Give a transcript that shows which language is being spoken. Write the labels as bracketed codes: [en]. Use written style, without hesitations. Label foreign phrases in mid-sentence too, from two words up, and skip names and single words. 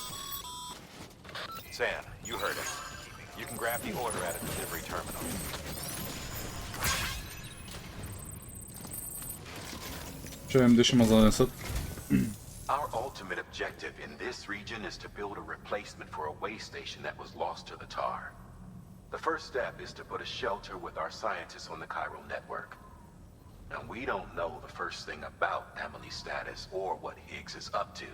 [en] Sam, you heard it. You can grab the order at a delivery terminal. [bg] Чуем да ще ме занесат. [en] Our ultimate objective in this region is to build a replacement for a way station that was lost to the tar. The first step is to put a shelter with our scientists on the chiral network. Now, we don't know the first thing about Emily's status or what Higgs is up to.